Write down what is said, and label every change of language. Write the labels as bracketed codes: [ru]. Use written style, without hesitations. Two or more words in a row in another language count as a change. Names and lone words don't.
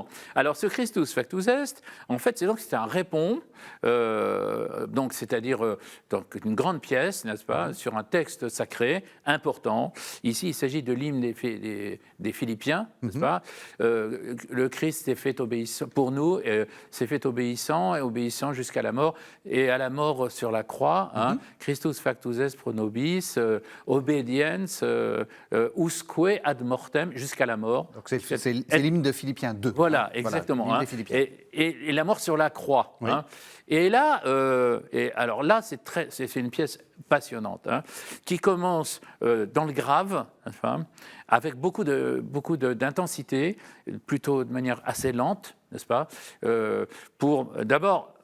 [fr] Alors, ce [la] Christus factus est, [fr] en fait, c'est un répond, donc c'est-à-dire donc une grande pièce, n'est-ce pas, sur un texte sacré important. Ici, il s'agit de l'hymne des Philippiens, n'est-ce pas. Le Christ est fait obéissant pour nous, s'est fait obéissant et obéissant jusqu'à la mort, et à la mort sur la croix. Hein, [la] Christus factus est pro nobis, obediens, usque ad mortem, [fr] jusqu'à la mort. Donc c'est l'hymne de Philippiens 2. Voilà, exactement. Voilà, hein. Philippiens. Et la mort sur la croix. Oui. Hein. Et là, alors là, c'est une pièce passionnante, hein, qui commence dans le grave, enfin, avec beaucoup d'intensité, plutôt de manière assez lente, n'est-ce pas, d'abord.